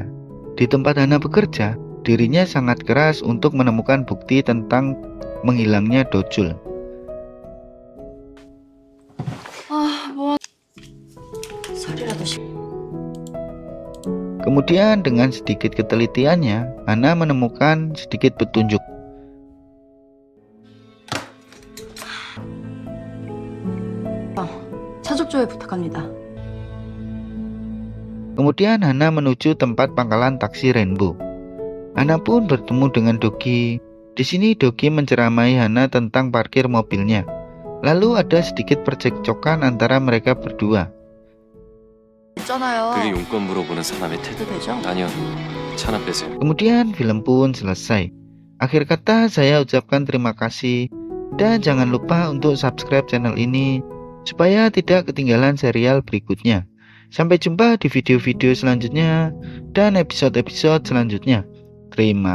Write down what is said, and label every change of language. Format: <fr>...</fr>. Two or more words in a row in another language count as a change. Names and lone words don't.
<id>Di tempat Hana bekerja, dirinya sangat keras untuk menemukan bukti tentang menghilangnya Dojul. Kemudian dengan sedikit ketelitiannya, Hana menemukan sedikit petunjuk.</id> <ko>차족조회 부탁합니다.</ko> <id>Kemudian Hana menuju tempat pangkalan taksi Rainbow. Hana pun bertemu dengan Dogi. Di sini Dogi menceramai Hana tentang parkir mobilnya. Lalu ada sedikit percekcokan antara mereka berdua.</id> <ko>있잖아요. 그게 용건 물어보는 사람의 태도. 되죠? 아니요, 차나 빼세요.</ko> <id>Kemudian film pun selesai. Akhir kata saya ucapkan terima kasih. Dan jangan lupa untuk</id> <en>subscribe channel</en> <id>ini supaya tidak ketinggalan serial berikutnya. Sampai jumpa di video-video selanjutnya dan episode-episode selanjutnya.</id>